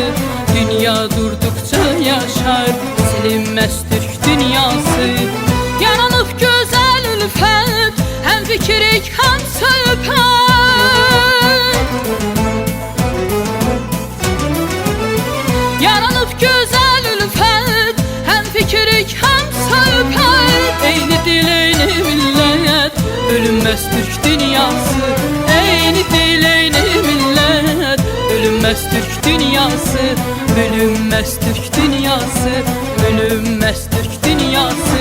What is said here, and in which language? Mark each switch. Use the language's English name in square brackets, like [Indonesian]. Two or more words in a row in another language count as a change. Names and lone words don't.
[Turkish] Dünya durdukça yaşar, silinmez Türk dünyası. [Azerbaijani] Yaranıp güzel ülfet, hem fikirik hem söhbət. Yaranıp güzel ülfet, hem fikirik hem söhbət. Eyni dil, eyni millət, [Turkish] bölünmez Türk dünyası. [Azerbaijani] Eyni dil, eyni millət, [Turkish] bölünmez Türk dünyası. Bölünmez Türk dünyası, bölünmez Türk dünyası.